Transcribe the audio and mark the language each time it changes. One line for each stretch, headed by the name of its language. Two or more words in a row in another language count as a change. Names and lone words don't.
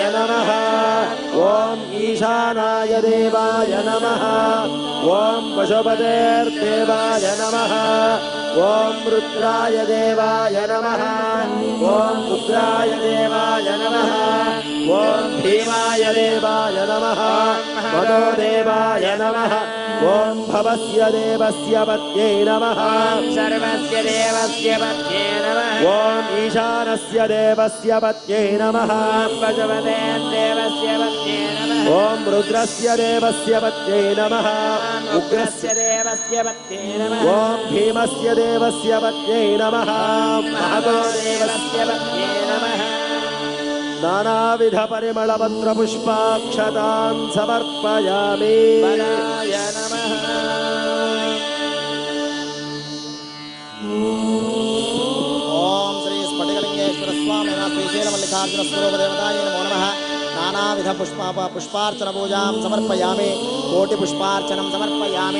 Sanskrit: నమః ఓం ఈశానాయ దేవాయ నమః ఓం పశుపతేర్దేవాయ నమః ఓం రుద్రాయ దేవాయ నమః ఓం రుద్రాయ దేవాయ నమః ఓం భీమాయ దేవాయ నమః మదోదేవాయ నమః ఓం భవస్య దేవస్య పత్యై నమః सर्वस्य देवस्य पत्ये नमः ఓం ఈశానస్య దేవస్య పత్యై నమః पशुपते देवस्य पत्ये नमः ఓం రుద్రస్య దేవస్య పత్యై నమః उग्रस्य देवस्य पत्ये नमः ఓం భీమస్య దేవస్య పత్యై నమః మహతో देवस्य पत्ये नमः నానావిధ పరిమళపత్ర పుష్పాక్షతాన్ సమర్పయామి बलाय नमः ఓం శ్రీ స్ఫటికలింగేశ్వర స్వామి శ్రీశైల మల్లికార్జున స్వరూప దేవతాయ నమో నమః నానావిధ పుష్పార్చన పూజాం సమర్పయామి కోటి పుష్పార్చనం సమర్పయామి